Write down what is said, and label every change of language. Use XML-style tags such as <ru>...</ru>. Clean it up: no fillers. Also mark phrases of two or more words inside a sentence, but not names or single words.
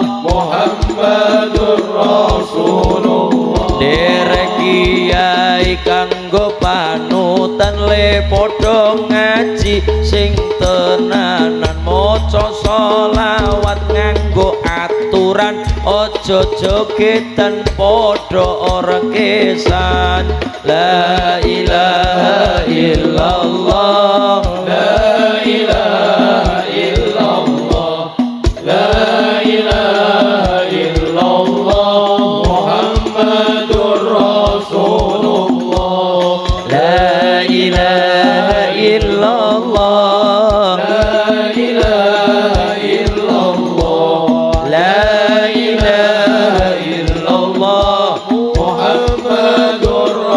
<ar>Muhammadur Rasulullah</ar> <jv>derek kiai kanggo panutan le padha ngaji sing tenanan maca selawat nganggo aturan aja jogetan padha ora kesan</jv> <ar>la ilaha illallah la ilaha illallah la ilaha illallah Muhammadur رسول الله لا إله إلا الله لا إله إلا الله لا إله إلا الله محمد</ar>